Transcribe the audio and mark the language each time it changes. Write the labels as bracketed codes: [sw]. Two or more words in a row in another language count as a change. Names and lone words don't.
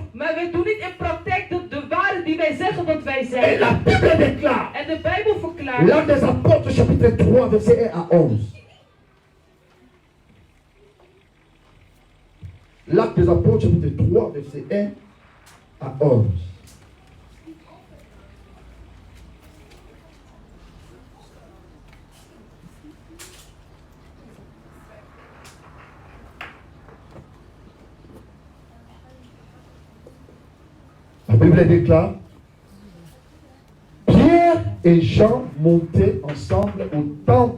[nl] Maar wij doen niet in praktijk de ware die wij zeggen dat wij Et zijn. [fr] la Bible déclare, [nl] En de Bijbel verklaart. [fr] l'Acte des Apôtres, chapitre 3, verset 1 à 11. L'Acte des Apôtres, chapitre 3, verset 1 à 11. La Bible déclare, Pierre et Jean montaient ensemble au temple.